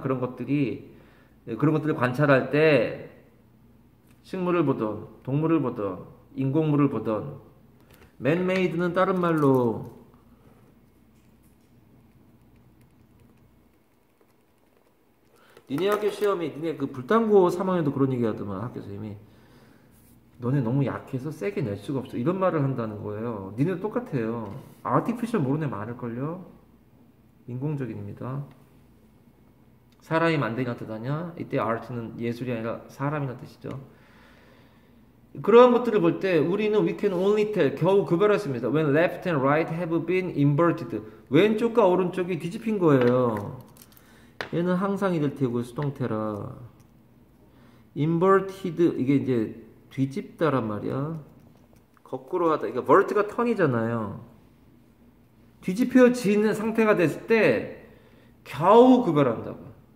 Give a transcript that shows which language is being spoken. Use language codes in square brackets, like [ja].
[ko] 그런 것들을 관찰할 때 식물을 보던 동물을 보던 인공물을 보던 man-made는 다른 말로 니네 학교 시험이 니네 그 불당고 3학년도 그런 얘기 하더만 학교 선생님이 너네 너무 약해서 세게 낼 수가 없어 이런 말을 한다는 거예요. 니네도 똑같아요. 아티피셜 모르는 애 많을걸요. 인공적인입니다. 사람이 만들이란 뜻 아니야? 이때 아트는 예술이 아니라 사람이란 뜻이죠. 그러한 것들을 볼 때 우리는 [en] we can only tell [ko] 겨우 구별했습니다. [en] When left and right have been inverted [ko] 왼쪽과 오른쪽이 뒤집힌 거예요. 얘는 항상이 될 테고 수동태라 inverted 이게 이제 뒤집다란 말이야. 거꾸로 하다. 그러니까 vert가 턴이잖아요. 뒤집혀지는 상태가 됐을 때 겨우 구별한다고.